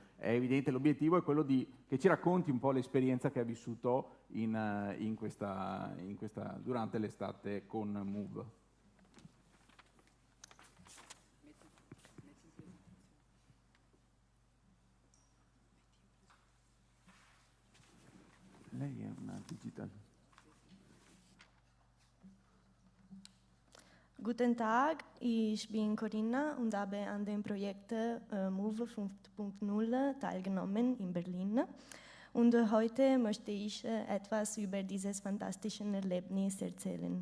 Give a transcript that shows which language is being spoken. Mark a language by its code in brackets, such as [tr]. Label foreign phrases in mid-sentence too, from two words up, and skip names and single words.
[it] È evidente, l'obiettivo è quello che ci racconti un po' l'esperienza che hai vissuto durante l'estate con MOVE. Lei è una digital. [de] Guten Tag, ich bin Corinna und habe an dem Projekt MOVE 5.0 teilgenommen in Berlin. Und heute möchte ich etwas über dieses fantastische Erlebnis erzählen.